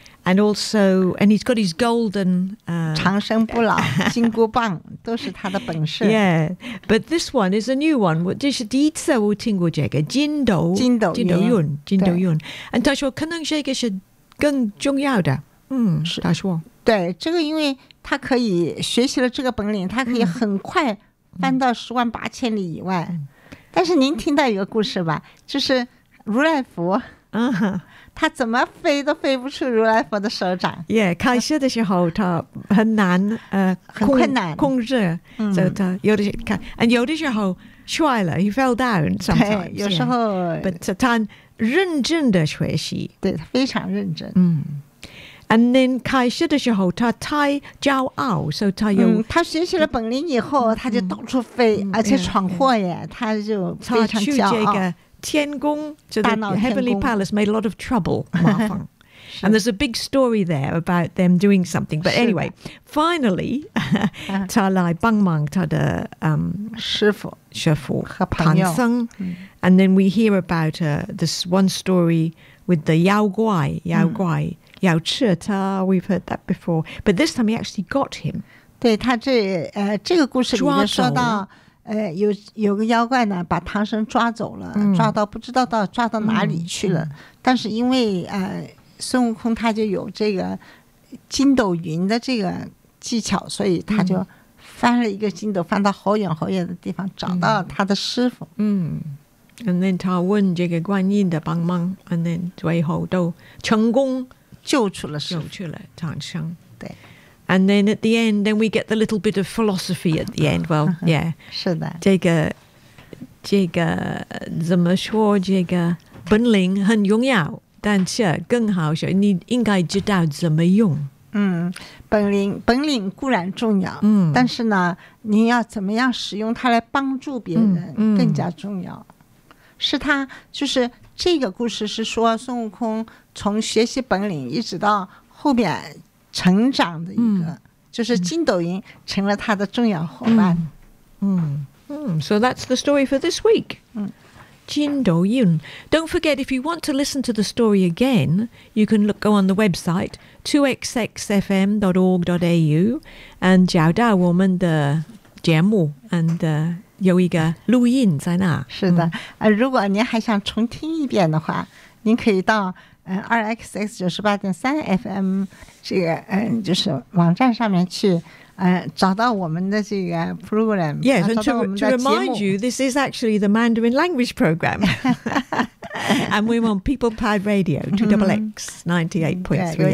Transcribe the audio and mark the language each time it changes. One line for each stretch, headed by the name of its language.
English: And also, and he's got his golden...
Chinese: 长生不老,金箍棒,都是他的本事。
English: Yeah, but this one is a new one.
Chinese: 这是第一次我听过这个,筋斗云。筋斗云, 筋斗云。 And 他说,可能这个是更重要的。他说。对,这个因为他可以学习了这个本领,他可以很快翻到十万八千里以外。但是您听到一个故事吧,就是如来佛。他怎么飞都飞不出如来佛的手掌。 Yeah, 开始的时候他很难很困难控制。
English: So,
Chinese: 他有的时候看 ,
English: and
Chinese: 有的时候摔了 ,
English: he fell down sometimes.
Chinese: 对有时候。 But 他认真的学习。对他非常认真。
English: And then
Chinese: 开始的时候他太骄傲 ,
English: so
Chinese: 他有。他学习了本领以后他就到处飞而且闯祸耶他就非常骄傲。去这个天宫,
English: so the Heavenly Palace made a lot of trouble, Mafang. And there's a big story there about them doing something. But anyway, finally,
Chinese: 他来帮忙他的师父和唐僧。
English: And then we hear about this one story with the
Chinese: 妖怪,要吃他,
English: we've heard that before. But this time he actually got him.
Chinese: 对,他这个故事里面说到有个妖怪呢把唐僧抓走了抓到不知道抓到哪里去了但是因为孙悟空他就有这个筋斗云的这个技巧所以他就翻了一个筋斗翻到好远好远的地方找到他的师父
English: And then
Chinese: 他问这个观音的帮忙 And then 最后都成功救出了师父救出了唐僧对
English: And then at the end, then we get the little bit of philosophy at the end. Well, yeah.
Chinese: 是的。这个怎么说这个本领很重要但是更好是你应该知道怎么用。本领固然重要但是呢你要怎么样使用它来帮助别人更加重要。是他就是这个故事是说孙悟空从学习本领一直到后面成长的一个就是筋斗云成了他的重要伙伴。
English: So that's the story for this week.
Chinese: 筋斗云。
English: Don't forget, if you want to listen to the story again, you can go on the website, 2xxfm.org.au, and
Chinese: 找到我们的节目
English: and
Chinese: 有一个录音在那。是的。如果您还想重听一遍的话您可以到2xx98.3fm 这个就是网站上面去找到我们的这个 program
English: Yes, and to remind you, this is actually the Mandarin language program And we want People Powered Radio 2XX98.3fm